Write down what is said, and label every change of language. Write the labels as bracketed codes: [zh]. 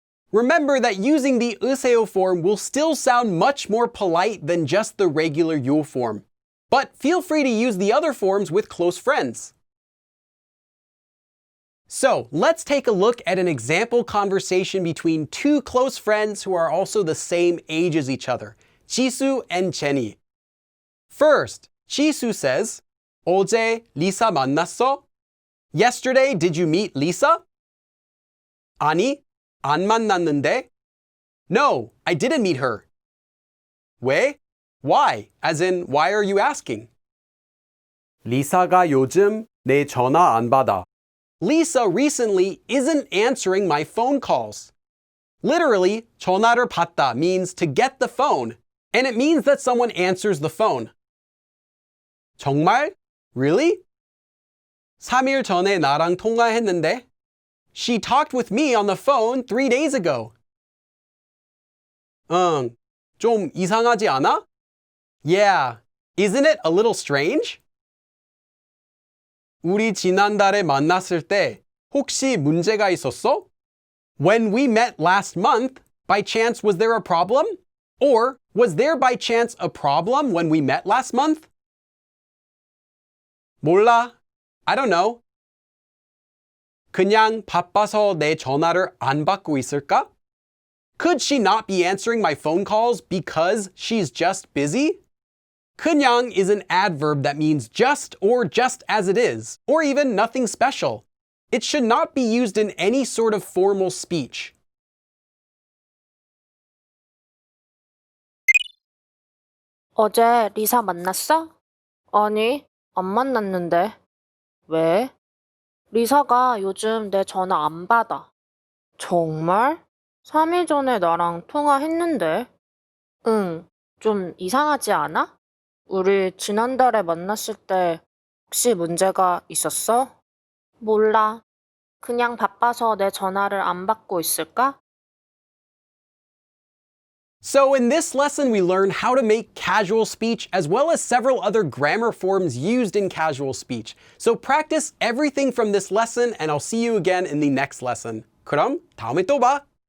[en] Remember that using the 으세요 form will still sound much more polite than just the regular 요 form. But feel free to use the other forms with close friends. So let's take a look at an example conversation between two close friends who are also the same age as each other, 지수 and Jenny. First, 지수 says, [ko] 어제 리사 만났어? [en] Yesterday, did you meet Lisa? [ko] 아니, 안 만났는데. [en] No, I didn't meet her. [ko] 왜? [en] Why? As in, why are you asking? [ko] 리사가 요즘 내 전화 안 받아. [en] Lisa recently isn't answering my phone calls. Literally, 전화를 받다 means to get the phone, and it means that someone answers the phone. [ko] 정말? [en] Really? [ko] 3일 전에 나랑 통화했는데. [en] She talked with me on the phone 3 days ago. [ko] 좀 이상하지 않아? [en] Yeah, isn't it a little strange? [ko] 우리 지난달에 만났을 때 혹시 문제가 있었어? [en] When we met last month, by chance was there a problem? Or was there by chance a problem when we met last month? [ko] 몰라. [en] I don't know. [ko] 그냥 바빠서 내 전화를 안 받고 있을까? [en] Could she not be answering my phone calls because she's just busy? 그냥 is an adverb that means just or just as it is, or even nothing special. It should not be used in any sort of formal speech. [ko] 어제 리사 만났어? 아니, 안 만났는데. 왜? 리사가 요즘 내 전화 안 받아. 정말? 3일 전에 나랑 통화했는데. 응, 좀 이상하지 않아? 우리 지난달에 만났을 때 혹시 문제가 있었어? 몰라. 그냥 바빠서 내 전화를 안 받고 있을까? [en] So in this lesson, we learned how to make casual speech as well as several other grammar forms used in casual speech. So practice everything from this lesson and I'll see you again in the next lesson. [ko] 그럼 다음에 또 봐.